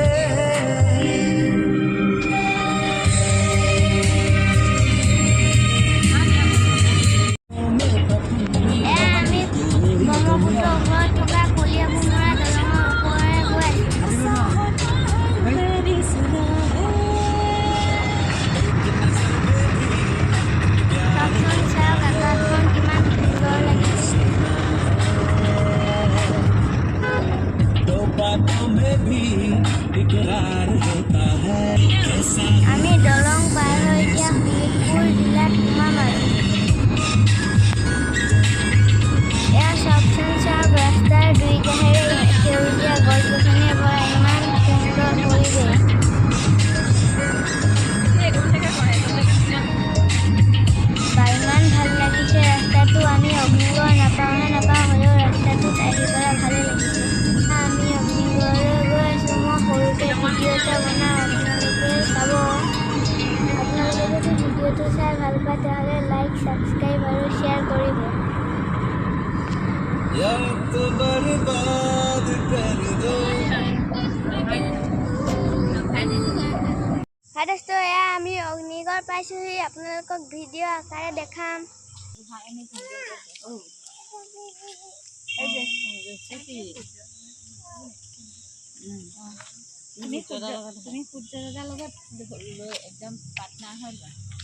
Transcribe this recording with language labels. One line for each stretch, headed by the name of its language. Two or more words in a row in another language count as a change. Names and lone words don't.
Assamese: আমি ব্ৰহ্মপুত্ৰৰ ওপৰত থকা কলীয়াভোমোৰা দলঙৰ ওপৰেৰে গৈ আছো। চাওকচোন, চাওক আকাশখন কিমান সুন্দৰ লাগিছে।
Hindi: तो बातों में भी इकरार होता है
Assamese: আমি দলং পাৰ হৈ এতিয়া শোণিতপুৰ জিলাত সোমাম আৰু। এয়া চাওকচোন, চাওক ৰাস্তাৰ দুই কাষেৰে সেউজীয়া গছ গছনিৰে ভৰা ইমান সুন্দৰ পৰিৱেশ। বা ইমান ভাল লাগিছে ৰাস্তাটো। আমি অগ্নিগড় নাপাওঁ হ'লেও ৰাস্তাটোত আহি পেলাই ভালেই লাগিছে। আমি অগ্নিগড়লৈ গৈ আছোঁ। মই সৰুকৈ ভিডিঅ' এটা বনাওঁ, আপোনালোকে চাব। আপোনালোকে যদি ভিডিঅ'টো চাই ভাল পায় তেতিয়াহ'লে লাইক, ছাবস্ক্ৰাইব আৰু শ্বেয়াৰ কৰিব।
Hindi: वक्त बर्बाद कर दो
Assamese: হাই দোস্ত, এয়া আমি অগ্নিগড় পাইছোঁহি। আপোনালোকক ভিডিঅ' আকাৰে দেখাম। তুমি সূৰ্য দাদাৰ লগত একদম পাৰ্টনাৰ হৈ লোৱা।